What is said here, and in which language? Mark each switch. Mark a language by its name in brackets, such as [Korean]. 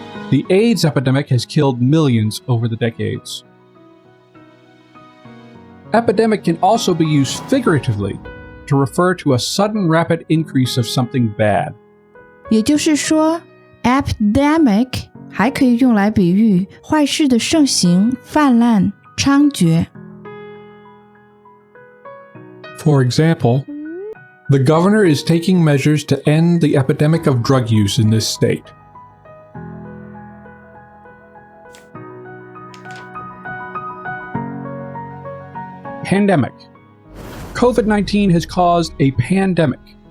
[English] The AIDS epidemic has killed millions over the decades. Epidemic can also be used figuratively to refer to a sudden rapid increase of something bad. [Chinese] 也就是说，epidemic 还可以用来比喻坏事的盛行、泛滥、猖獗。 [English] For example, the governor is taking measures to end the epidemic of drug use in this state. Pandemic. COVID-19 has caused a pandemic.